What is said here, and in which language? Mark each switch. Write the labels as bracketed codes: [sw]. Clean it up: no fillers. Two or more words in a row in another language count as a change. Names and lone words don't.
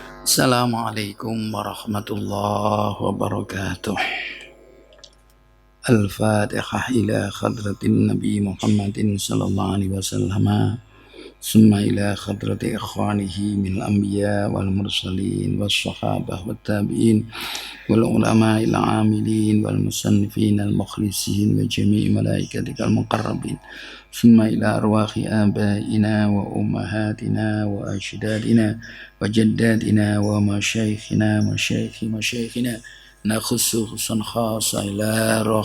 [ar] السلام عليكم ورحمة الله وبركاته. الفاتحة إلى حضرة النبي محمد صلى الله عليه وسلم. ثم إلى حضرة إخوانه من الأنبياء والمرسلين والصحابة والتابعين والعلماء العاملين والمصنفين المخلصين وجميع ملائكتك المقربين. ثم إلى أرواح آبائنا وأمهاتنا وأجدادنا وجداتنا ومشايخنا مشايخنا نخص خصوصا خاصة إلى روح